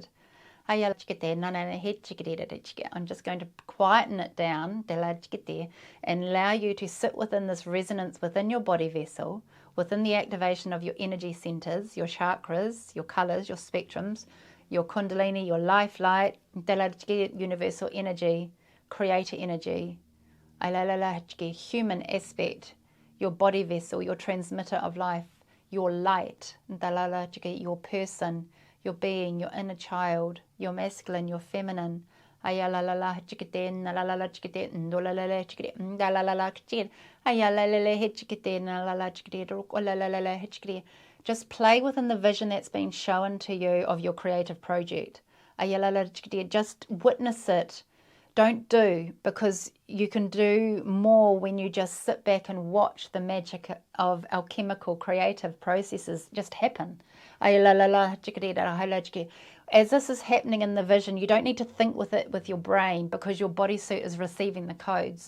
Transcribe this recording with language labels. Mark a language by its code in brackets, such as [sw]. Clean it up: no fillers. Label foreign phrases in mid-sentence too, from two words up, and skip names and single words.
[en] I'm just going to quieten it down and allow you to sit within this resonance within your body vessel, within the activation of your energy centers, your chakras, your colors, your spectrums, your kundalini, your life light, universal energy, creator energy, human aspect, your body vessel, your transmitter of life, your light, your person, your being, your inner child, your masculine, your feminine, Aya la la la chikite na la la la chikite ndo la la la chikite nda la la la chikite. Aya la la la chikite na la la chikite la la la la chikite. Just play within the vision that's been shown to you of your creative project. Aya la la chikite. Just witness it. Don't do, because you can do more when you just sit back and watch the magic of alchemical creative processes just happen. As this is happening in the vision, you don't need to think with it with your brain, because your bodysuit is receiving the codes.